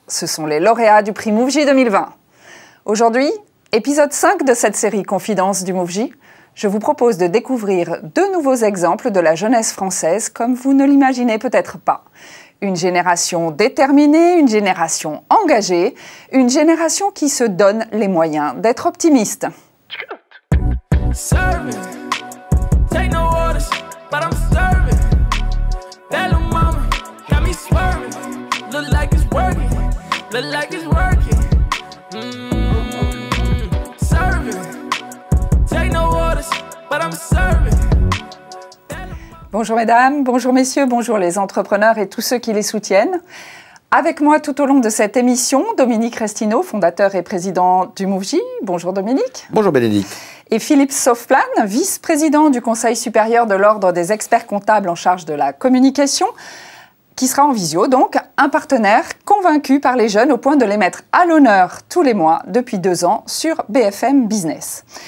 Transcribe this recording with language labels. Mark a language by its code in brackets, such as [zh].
[fr] Ce sont les lauréats du prix MoveJ 2020. Aujourd'hui, épisode 5 de cette série Confidences du MoveJ, je vous propose de découvrir deux nouveaux exemples de la jeunesse française comme vous ne l'imaginez peut-être pas. Une génération déterminée, une génération engagée, une génération qui se donne les moyens d'être optimiste. [en] Serving. Take no orders, but I'm serving. That little mama got me swerving. Look like it's working, look like it's working. Serving. Take no orders, but I'm serving. [fr] Bonjour mesdames, bonjour messieurs, bonjour les entrepreneurs et tous ceux qui les soutiennent. Avec moi tout au long de cette émission, Dominique Restineau, fondateur et président du MoveJ. Bonjour Dominique. Bonjour Bénédicte. Et Philippe Sauveplan, vice-président du Conseil supérieur de l'Ordre des experts comptables en charge de la communication, qui sera en visio, donc un partenaire convaincu par les jeunes au point de les mettre à l'honneur tous les mois depuis 2 ans sur BFM Business.